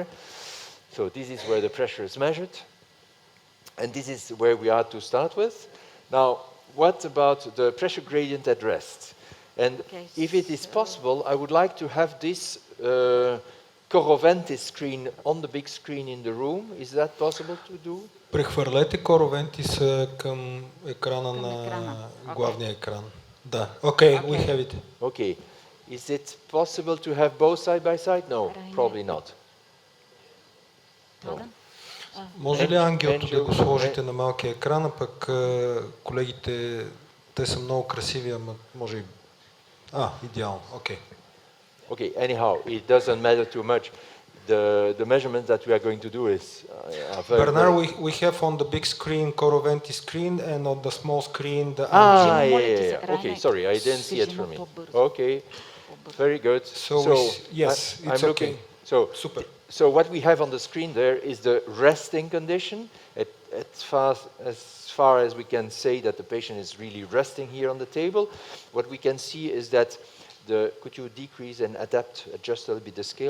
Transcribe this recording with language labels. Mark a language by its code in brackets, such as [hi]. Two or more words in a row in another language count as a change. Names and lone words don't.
[en] So this is where the pressure is measured, and this is where we are to start with. Now, what about the pressure gradient at rest? And Okay, if it is so- possible, I would like to have this Coroventis screen on the big screen in the room. Is that possible to do? [bg] Прехвърлете Coroventис към екрана Към на екрана. главния екран. Да. [en] Okay, we Okay. have it. Okay. Is it possible to have both side by side? No, Rainer. probably not. Pardon? [bg] Може ли ангелото да го [en] Angel- [bg] сложите на малкия екран, а пък колегите, те са много красиви, ама може и... идеално, окей. [en] Okay, anyhow, it doesn't matter too much. The measurements that we are going to do is are very, Bernard, very- we have on the big screen Coroventi screen and on the small screen the Ah, angel. yeah, [bg] Молите [en] yeah, [bg] се, [en] yeah. Okay, Rainer, sorry, I didn't see it [bg] кажи [en] for [bg] му [en] me. [bg] по-бързо. [en] Okay, very good. So yes, I'm it's looking. okay. So, Super. so what we have on the screen there is the resting condition. As far as we can say that the patient is really resting here on the table, what we can see is that could you decrease and adjust a little bit the scale?